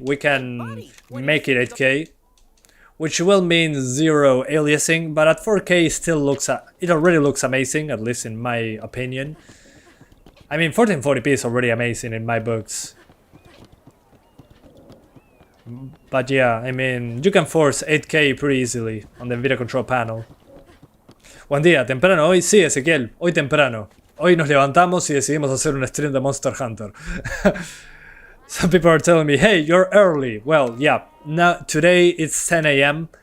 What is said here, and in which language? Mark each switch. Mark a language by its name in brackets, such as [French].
[English] We can make it 8K, which will mean 0 aliasing, but at 4K it already looks amazing, at least in my opinion. I mean, 1440p is already amazing in my books. But yeah, I mean, you can force 8K pretty easily on the video control panel. [Spanish] Buen día, temprano hoy, sí, Ezequiel, hoy temprano. Hoy nos levantamos y decidimos hacer un stream de Monster Hunter. [English] Some people are telling me, hey, you're early. Well, yeah, now today it's 10 a.m.